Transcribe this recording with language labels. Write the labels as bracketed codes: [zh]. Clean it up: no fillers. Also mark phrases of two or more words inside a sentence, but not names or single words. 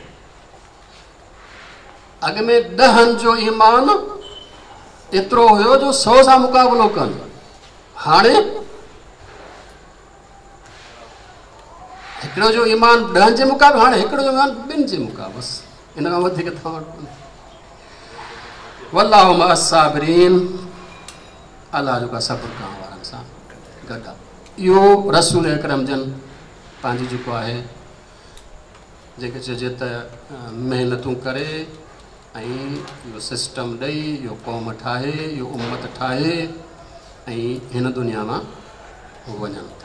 [sd] अॻ में 10 जो ईमान एतिरो हुयो जो 100 सां मुक़ाबिलो कनि। हाणे हिकिड़ो जो ईमान 10 जे मुक़ाबिले, हाणे हिकिड़ो जो ईमान 2 जे मुक़ाबिले, बसि इन खां वधीक तव्हां वटि कोन्हे। [ar] والله مع الصابرين, [sd] अलाह जेको आहे सब्र करण वारनि सां गॾु आहे। इहो रसूल अकरम जन पंहिंजी जेको आहे जेके चइजे त महिनतूं करे ऐं इहो सिस्टम ॾेई इहो क़ौम ठाहे, इहो उम्मत ठाहे ऐं हिन दुनिया मां वञनि था।